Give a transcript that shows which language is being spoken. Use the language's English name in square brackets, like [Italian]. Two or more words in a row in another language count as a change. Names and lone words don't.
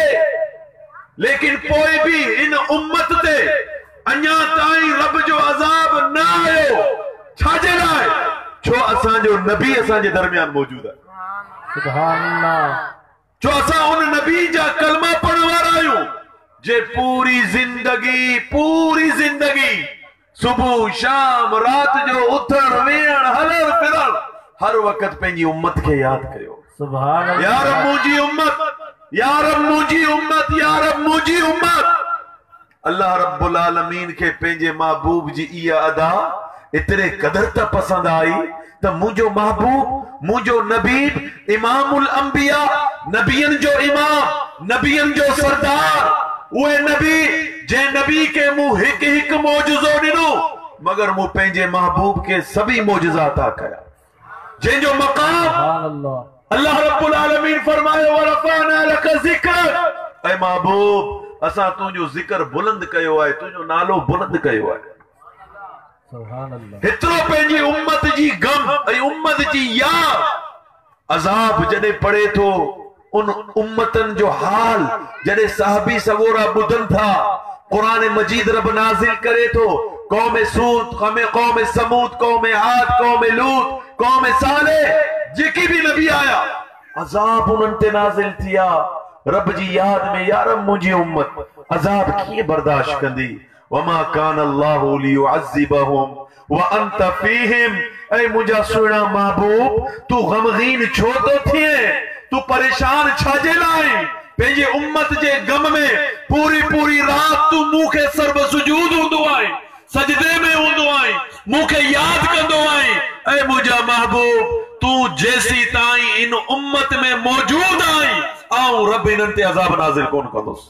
[Sindhi] लेकिन पोइ बि इन उम्मत ते अञा ताईं रब जो अज़ाब न आयो। छाजे लाइ? छो असांजो नबी असांजे दरमियान मौजूद आहे। [Arabic] سبحان الله. [Sindhi] छो असां उन नबी जा कलमा पढ़ण वारा आहियूं जे पूरी जिंदगी सुबह शाम रात जो उथण वेहण हलण फिरण हर वक्त पंहिंजी उम्मत खे याद कयो। [Arabic] سبحان الله. [Sindhi] या रब मुंहिंजी उम्मत, या रब मुंहिंजी उम्मत, या रब मुंहिंजी उम्मत। [Arabic] الله رب العالمين [Sindhi] खे पंहिंजे महबूब जी इहा अदा एतिरे क़दर त पसंद आई त मुंहिंजो महबूब, मुंहिंजो नबी [Arabic] إمام الأنبياء, [Sindhi] नबियन जो इमाम, नबियन जो सरदार, उहे नबी जंहिं नबी के मूं हिकु हिकु मौजूज़ो ॾिनो, मगर मूं पंहिंजे महबूब के सभी मौजूज़ात कया, जंहिंजो मक़ाम [Arabic] الله رب العالمين [Sindhi] फरमायो [Arabic] ورفعنا لك ذكرك. [Sindhi] ऐ महबूब, असां तुंहिंजो ज़िक्र बुलंद कयो आहे, तुंहिंजो नालो बुलंद कयो आहे। [Arabic] سبحان الله. [Sindhi] हेतिरो पंहिंजी उम्मत जी गम ऐं उम्मत जी याद। अज़ाब जॾहिं पड़े थो उन उम्मतन जो हाल जॾहिं साहबी सगोरा ॿुधनि था, कुरान मजीद रब नाज़िल करे थो, कौम सूद, कौम समूद, कौम आद, कौम लूत, कौम सालेह, जेकी भी नबी आया अज़ाब उन्हनि ते नाज़िल थिया। रब जी याद में यार मुंहिंजी उम्मत अज़ाब कीअं बर्दाश्त कंदी। [Arabic] وما كان الله ليعذبهم وأنت فيهم. [Sindhi] ऐ मुंहिंजा सुहिणा महबूब, तू गमगीन छो तो थिए, तू परेशान छाजे लाइ? पंहिंजे उम्मत जे गम में पूरी पूरी रात तू मूंखे सर्व सुजूद हूंदो आहे, सजदे में हूंदो आहे, मूंखे याद कंदो आहे। ऐ मुंहिंजा महबूब, तू जेसी ताईं इन उम्मत में मौजूद आई, आऊं रब इन्हनि ते अज़ाब नाज़िल कोन कंदुसि।